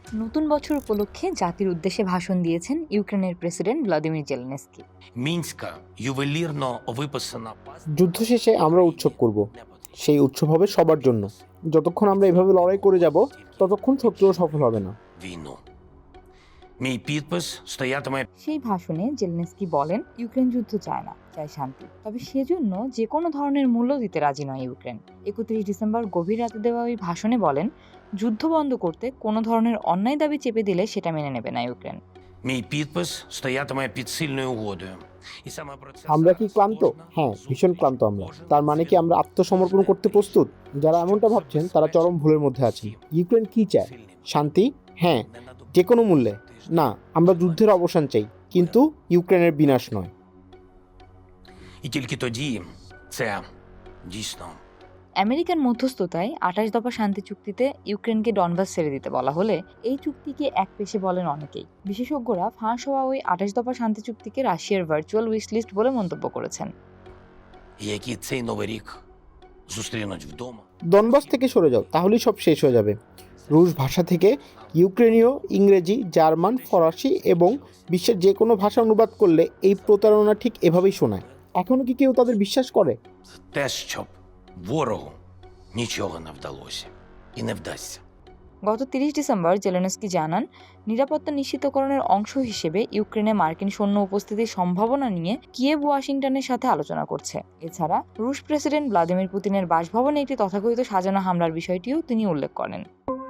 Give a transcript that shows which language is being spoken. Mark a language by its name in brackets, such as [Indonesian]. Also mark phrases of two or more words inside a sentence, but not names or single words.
[Bangla] নতুন বছর উপলক্ষে জাতির উদ্দেশ্যে ভাষণ দিয়েছেন ইউক্রেনের প্রেসিডেন্ট ভ্লাদিমির জেলেনস্কি। [Ukrainian] Мінська ювелірно виписана [Bangla] যুদ্ধ শেষে আমরা উৎসব করব। সেই উৎসব হবে সবার জন্য। যতক্ষণ আমরা এভাবে লড়াই করে যাব ততক্ষণ শত্রুও সফল হবে না। [Ukrainian] війну. Мій підпис стоятиме [Bangla] সেই ভাষণে জেলেনস্কি বলেন, ইউক্রেন যুদ্ধ চায় না, চায় শান্তি। তবে সেজন্য যে কোনো ধরনের মূল্য দিতে রাজি নয় ইউক্রেন। 31 ডিসেম্বর গভীর রাতে দেওয়া ওই ভাষণে বলেন, যুদ্ধ বন্ধ করতে কোনো ধরনের অন্যায় দাবি চেপে দিলে সেটা মেনে নেবে না ইউক্রেন। [Ukrainian] мій підпис стоятиме під сильною угодою. І саме про це [Bangla] আমরা [Ukrainian] зараз [Bangla] কি ক্লান্ত? [Ukrainian] кожна- [Bangla] হ্যাঁ, ভীষণ ক্লান্ত আমরা। তার মানে কি আমরা আত্মসমর্পণ করতে প্রস্তুত? যারা এমনটা ভাবছেন তারা চরম ভুলের মধ্যে আছেন। ইউক্রেন কি চায়? শান্তি? হ্যাঁ, যে কোনো মূল্যে। না, আমরা যুদ্ধের অবসান চাই, কিন্তু ইউক্রেনের বিনাশ নয়। [Ukrainian] І тільки тоді це дійсно [Bangla] আমেরিকার মধ্যস্থতায় 28 দফা শান্তি চুক্তিতে ইউক্রেনকে ডনবাস ছেড়ে দিতে বলা হলে এই চুক্তিকে একপেশে বলেন অনেকেই। বিশেষজ্ঞরা ফাঁস হওয়া ওই 28 দফা শান্তি চুক্তিকে রাশিয়ার [English] virtual wishlist [Bangla] বলে মন্তব্য করেছেন। [Ukrainian] які цей новий рік зустрінуть вдома. [Bangla] ডনবাস থেকে সরে যাও, তাহলেই সব শেষ হয়ে যাবে। রুশ ভাষা থেকে ইউক্রেনীয়, ইংরেজি, জার্মান, ফরাসি এবং বিশ্বের যে কোনো ভাষা অনুবাদ করলে এই প্রতারণা ঠিক এভাবেই শোনায়। এখনও কি কেউ তাদের বিশ্বাস করে? [Ukrainian] Те, щоб ворогу нічого не вдалося і не вдасться. [Bangla] গত 30 ডিসেম্বর জেলেনস্কি জানান, নিরাপত্তা নিশ্চিতকরণের অংশ হিসেবে ইউক্রেনে মার্কিন সৈন্য উপস্থিতির সম্ভাবনা নিয়ে কিয়েভ ওয়াশিংটনের সাথে আলোচনা করছে। এছাড়া রুশ প্রেসিডেন্ট ভ্লাদিমির পুতিনের বাসভবনে একটি তথাকথিত সাজানো হামলার বিষয়টিও তিনি উল্লেখ করেন।